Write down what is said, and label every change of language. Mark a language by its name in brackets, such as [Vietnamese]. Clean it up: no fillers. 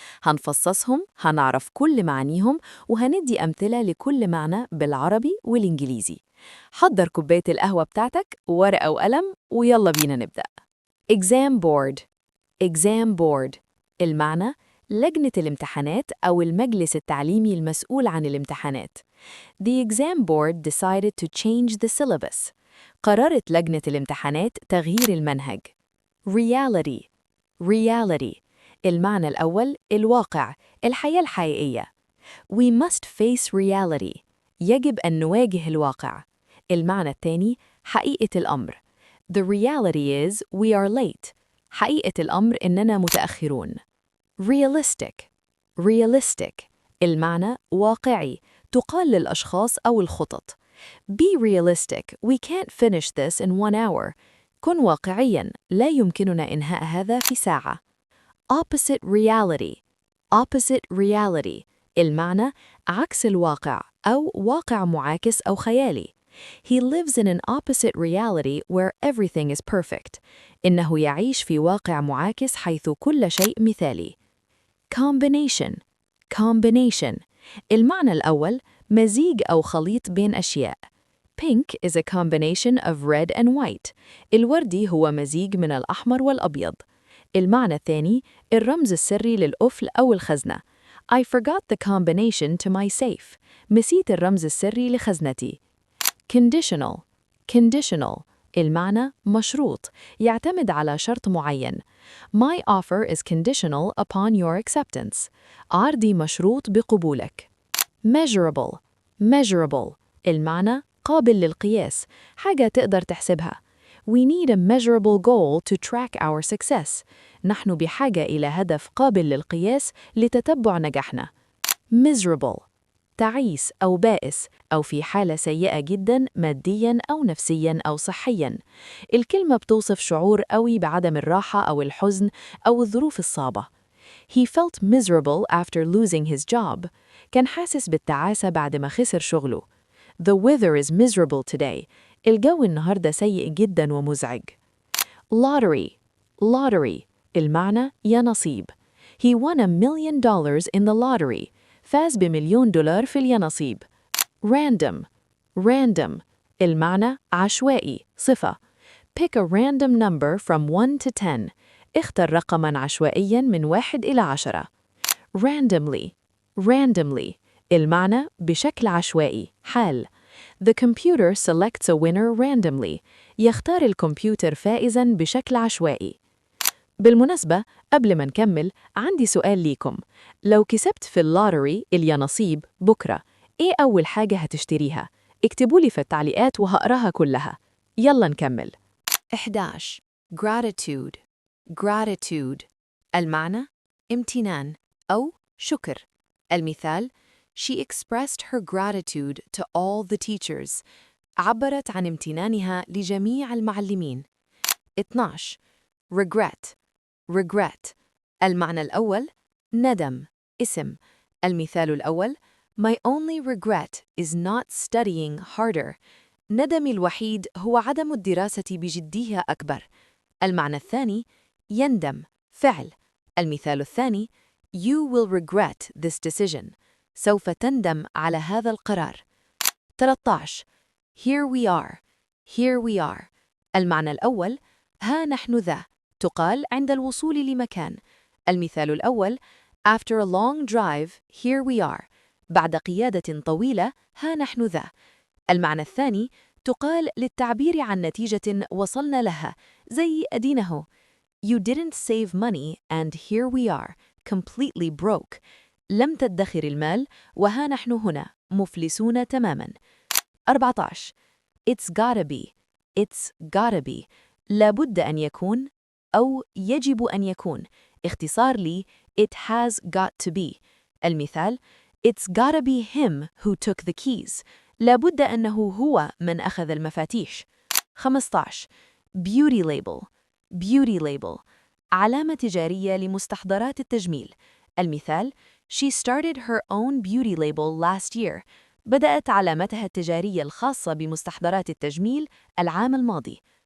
[Arabic] هنفصصهم، هنعرف كل معانيهم، وهندي أمثلة لكل معنى بالعربي والإنجليزي. حضر كوباية القهوة بتاعتك، ورقة وقلم، ويلا بينا نبدأ. [English] Exam board. [Arabic] exam board المعنى لجنة الامتحانات أو المجلس التعليمي المسؤول عن الامتحانات. [English] The exam board decided to change the syllabus. [Arabic] قررت لجنة الامتحانات تغيير المنهج. Reality. reality المعنى الأول الواقع، الحياة الحقيقية. [English] We must face reality. [Arabic] يجب أن نواجه الواقع. المعنى الثاني حقيقة الأمر. [English] The reality is we are late. [Arabic] حقيقة الأمر إننا متأخرون. [English] Realistic. [Arabic] realistic المعنى واقعي، تقال للأشخاص أو الخطط. [English] Be realistic. We can't finish this in 1 hour. [Arabic] كن واقعياً، لا يمكننا إنهاء هذا في ساعة. [English] Opposite reality. [Arabic] opposite reality المعنى عكس الواقع أو واقع معاكس أو خيالي. [English] He lives in an opposite reality where everything is perfect. [Arabic] إنه يعيش في واقع معاكس حيث كل شيء مثالي. [English] Combination. [Arabic] combination المعنى الأول مزيج أو خليط بين أشياء. [English] Pink is a combination of red and white. [Arabic] الوردي هو مزيج من الأحمر والأبيض. المعنى الثاني الرمز السري للقفل أو الخزنة. [English] I forgot the combination to my safe. [Arabic] نسيت الرمز السري لخزنتي. [English] Conditional. [Arabic] conditional المعنى مشروط، يعتمد على شرط معين. [English] My offer is conditional upon your acceptance. [Arabic] عرضي مشروط بقبولك. Measurable. measurable المعنى قابل للقياس، حاجة تقدر تحسبها. [English] We need a measurable goal to track our success. [Arabic] نحن بحاجة إلى هدف قابل للقياس لتتبع نجاحنا. [English] Miserable. [Arabic] تعيس أو بائس أو في حالة سيئة جداً مادياً أو نفسياً أو صحياً. الكلمة بتوصف شعور قوي بعدم الراحة أو الحزن أو الظروف الصعبة. [English] He felt miserable after losing his job. [Arabic] كان حاسس بالتعاسة بعد ما خسر شغله. [English] The weather is miserable today. [Arabic] الجو النهاردة سيء جداً ومزعج. [English] Lottery. [Arabic] lottery المعنى يا نصيب. [English] He won $1,000,000 in the lottery. [Arabic] فاز ب1,000,000 في اليانصيب. [English] Random. [Arabic] random المعنى عشوائي، صفة. [English] Pick a random number from 1 to 10. [Arabic] اختر رقماً عشوائياً من 1 إلى 10. [English] Randomly. [Arabic] randomly المعنى بشكل عشوائي، حال. [English] The computer selects a winner randomly. [Arabic] يختار الكمبيوتر فائزاً بشكل عشوائي. بالمناسبة، قبل ما نكمل عندي سؤال ليكم. لو كسبت في اللوتري اليانصيب بكرة، إيه أول حاجة هتشتريها؟ اكتبولي في التعليقات وهقراها كلها. يلا نكمل. 11. Gratitude. gratitude المعنى امتنان أو شكر. [English] المثال She expressed her gratitude to all the teachers. [Arabic] عبرت عن امتنانها لجميع المعلمين. [English] 12. Regret. [Arabic] regret المعنى الأول ندم، اسم. المثال الأول [English] My only regret is not studying harder. [Arabic] ندمي الوحيد هو عدم الدراسة بجدية أكبر. المعنى الثاني يندم، فعل. المثال الثاني [English] You will regret this decision. [Arabic] سوف تندم على هذا القرار. 13. [English] Here we are. [Arabic] here we are المعنى الأول ها نحن ذا، تقال عند الوصول لمكان. المثال الأول [English] After a long drive, here we are. [Arabic] بعد قيادة طويلة، ها نحن ذا. المعنى الثاني تقال للتعبير عن نتيجة وصلنا لها، زي أدينه [English] You didn't save money and here we are, completely broke. [Arabic] لم تدخر المال وها نحن هنا، مفلسون تماماً. 14. It's gotta be. it's gotta be لابد أن يكون أو يجب أن يكون، اختصار لي [English] it has got to be. المثال It's gotta be him who took the keys. [Arabic] لابد أنه هو من أخذ المفاتيش. 15. Beauty label. beauty label علامة تجارية لمستحضرات التجميل. [English] المثال She started her own beauty label last year. [Arabic] بدأت علامتها التجارية الخاصة بمستحضرات التجميل العام الماضي.